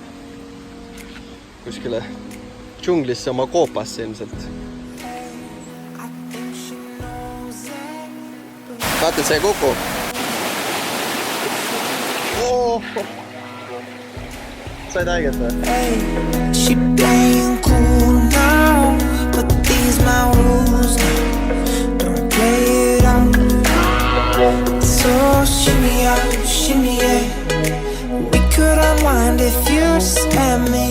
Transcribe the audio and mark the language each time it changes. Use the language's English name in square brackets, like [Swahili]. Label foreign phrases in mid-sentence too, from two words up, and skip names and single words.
[Estonian] Kuskile džunglisse oma koopasse ilmselt. Vaata see kuku. Oh! Said haiget või? [English] She playing cool now, but these my rules now. Don't play it out. So shimmy out, shimmy out. We could unwind if you just let me.